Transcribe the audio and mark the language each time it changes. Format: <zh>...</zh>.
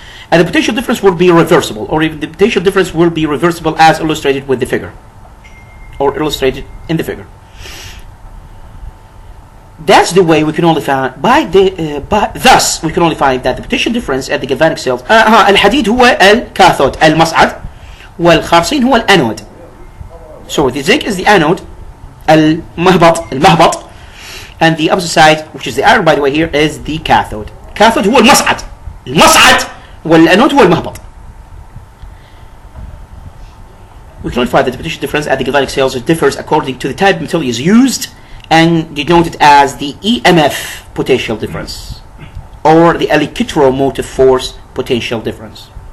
<en>And the potential difference will be reversible, or even the potential difference will be reversible as illustrated with the figure, or illustrated in the figure. That's the way we can only find thus we can only find that the potential difference at the galvanic cells.</en> <ar>الحديد هو الكاثود المصعد, والخارصين هو الانود.</ar> <en>So the zinc is the anode, المهبط, and the opposite side, which is the iron by the way here, is the cathode.</en> <ar>Cathode هو المصعد, والانود هو المهبط.</ar> <en>We can only find that the potential difference at the galvanic cells differs according to the type of material is used, and denoted as the EMF potential difference, or the electromotive force potential difference.</en>